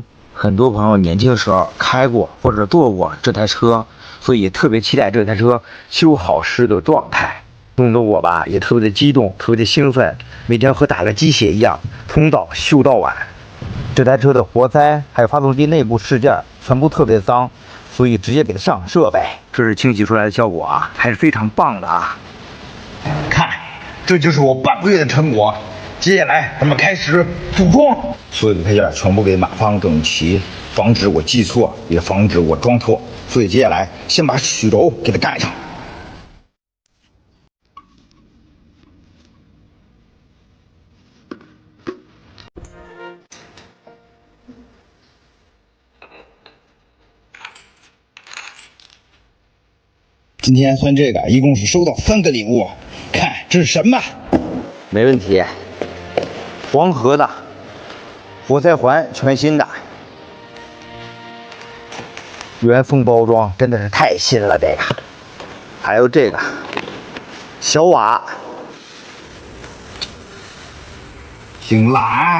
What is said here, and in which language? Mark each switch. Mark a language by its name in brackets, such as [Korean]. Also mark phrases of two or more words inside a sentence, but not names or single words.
[Chinese] 很多朋友年輕的時候開過或者坐過這台車，所以特別期待這台車修好時的狀態。弄得我吧也特別的激動，特別的興奮，每天和打了雞血一樣，從早修到晚。這台車的活塞還有發動機內部飾件全部特別髒，所以直接給它上色唄。這是清洗出來的效果啊，還是非常棒的啊！看，這就是我半个月的成果。接下來咱們開始組裝，所有的配件全部給碼放整齊，防止我記錯，也防止我裝錯。所以接下來先把曲軸給它蓋上。今天算這個，一共是收到3個禮物。看這是什麼？沒問題。黃河的活塞環，全新的，原封包裝，真的是太新了。这個，還有這個小瓦，挺藍。